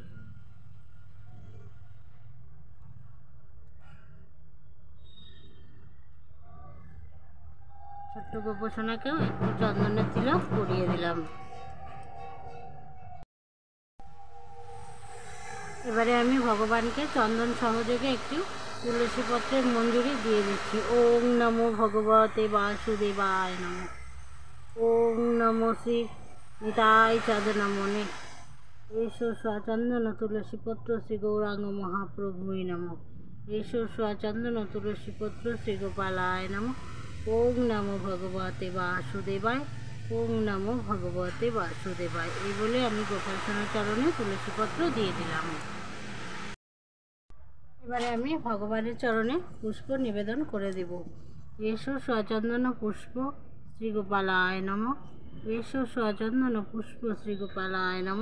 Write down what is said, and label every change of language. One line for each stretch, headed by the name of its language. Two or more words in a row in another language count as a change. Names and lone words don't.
Bangla: ছোট্ট গোপোষণাকেও একটু চন্দনের তিলক পরিয়ে দিলাম। এবারে আমি ভগবানকে চন্দন সহযোগে একটু তুলসী পত্রের মঞ্জুরি দিয়ে দিচ্ছি।
Sanskrit: ওম নমো ভগবতে বাসুদেবায় নমঃ। ওম নমো শ্রী নিতাই চাঁদ নমনে। এসো স্বচন্দন তুলসীপত্র শ্রী গৌরাঙ্গ মহাপ্রভুই নমঃ। এসো স্বচন্দন তুলসীপত্র শ্রী গোপালায় নমঃ। ওম নমো ভগবতে বাসুদেবায়। ওম নমো ভগবতে বাসুদেবায়।
Bangla: এই বলে আমি গোপাল সোনার চরণে তুলসীপত্র দিয়ে দিলাম। এবারে আমি ভগবানের চরণে পুষ্প নিবেদন করে দেব।
Sanskrit: এসো স্বচন্দন পুষ্প শ্রী গোপালায় নমঃ। এসো স্বচন্দন পুষ্প শ্রী গোপালায় নমঃ।